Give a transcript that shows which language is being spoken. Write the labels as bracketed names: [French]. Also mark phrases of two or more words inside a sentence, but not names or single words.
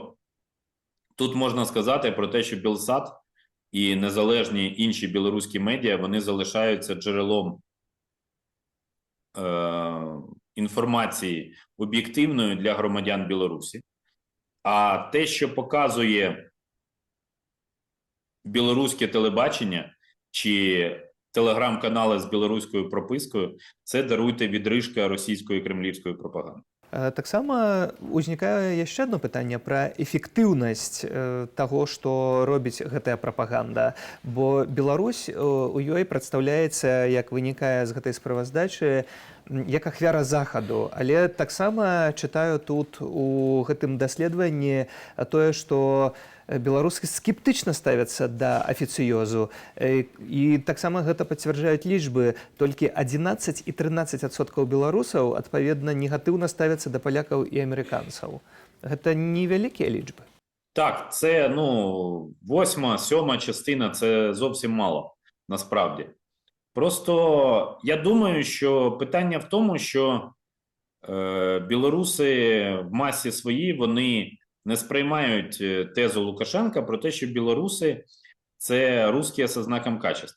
[Ukrainian] Тобто Тут можна сказати про те, що Білсат і незалежні інші білоруські медіа, вони залишаються джерелом інформації об'єктивною для громадян Білорусі. А те, що показує білоруське телебачення чи телеграм-канали з білоруською пропискою, це, даруйте, відрижка російської кремлівської пропаганди. [Belarusian] Таксама узнікае яшчэ одно пытанне пра эфектыўнасць таго, што робіць гэтая прапаганда. Бо Беларусь у ёй прадстаўляецца, як вынікае з гэтай справаздачы, як ахвяра захаду. Але таксама чытаю тут у гэтым даследаванні тое, што беларусы скептычна ставяцца да афіцыёзу. І таксама гэта пацвярджаюць лічбы. Толькі 11 і 13% беларусаў, адпаведна, негатыўна ставяцца да палякаў і амерыканцаў. Гэта невялікія лічбы. [Ukrainian] Так, це, 8-7 частина, це зовсім мало, насправді. Просто я думаю, що питання в тому, що білоруси в масі своїй, вони не сприймають тезу Лукашенка про те, що білоруси – це русські зі [Russian] знаком качества.